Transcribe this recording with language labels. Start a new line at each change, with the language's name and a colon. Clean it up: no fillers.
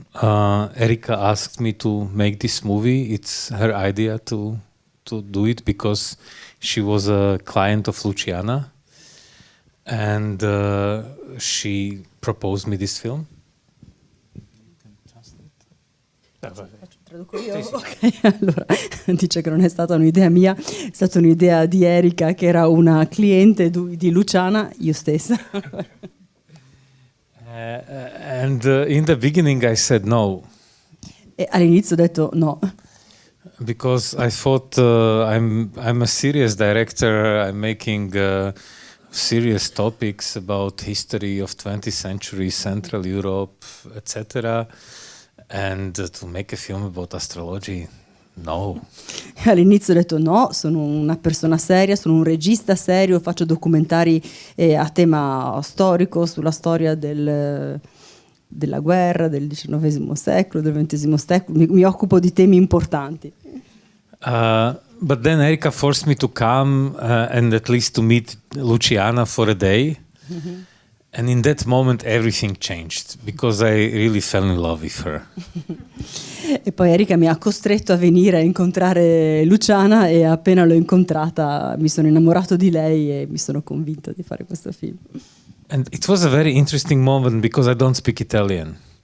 English: Erika asked me to make this movie. It's her idea to do it because she was a client of Luciana, and she proposed me this film.
Italian: Traduco io? Sì. Ok, allora dice che non è stata un'idea mia, è stata un'idea di Erika, che era una cliente di Luciana, io stessa.
English: And in the beginning I said no.
Italian: E all'inizio ho detto no.
English: Because I thought I'm a serious director, I'm making serious topics about history of 20th century, Central Europe, etc. And to make a film about astrology, no.
Italian: All'inizio ho detto no, sono una persona seria, sono un regista serio, faccio documentari a tema storico, sulla storia della guerra, del XIX secolo, del XX secolo, mi occupo di temi importanti.
English: But then Erika forced me to come and at least to meet Luciana for a day. Mm-hmm. And in that moment everything changed because I really fell in love with her.
Italian: E poi Erika mi ha costretto a venire a incontrare Luciana e appena l'ho incontrata mi sono innamorato di lei e mi sono convinto di fare questo film.
English: And it was a very interesting moment because I don't speak Italian.